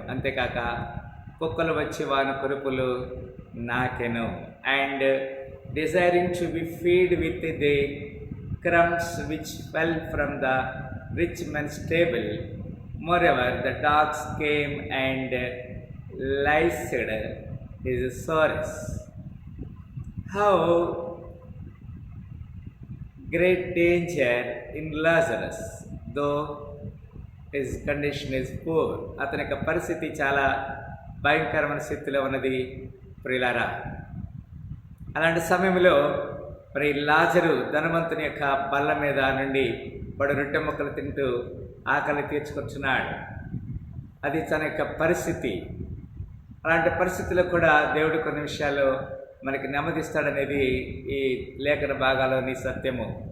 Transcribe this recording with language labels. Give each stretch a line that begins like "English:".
Telugu: అంతేకాక కుక్కలు వచ్చి వాని కురుపులు నాకెను.
English: And desiring to be fed with the crumbs which fell from the rich man's table. Moreover, the dogs came and licked his sores. How great danger in Lazarus, though his condition is poor.
Telugu: అతని యొక్క పరిస్థితి చాలా భయంకరమైన స్థితిలో ఉన్నది ప్రియులారా. అలాంటి సమయంలో మరి లాజరు ధనవంతుని యొక్క బల్ల మీద నుండి వాడు రొట్టె ముక్కలు తింటూ ఆకలి తీర్చుకొచ్చున్నాడు. అది తన యొక్క పరిస్థితి. అలాంటి పరిస్థితిలో కూడా దేవుడు కొన్ని విషయాలు మనకి నెమ్మదిస్తాడనేది ఈ లేఖన భాగాలోని సత్యము.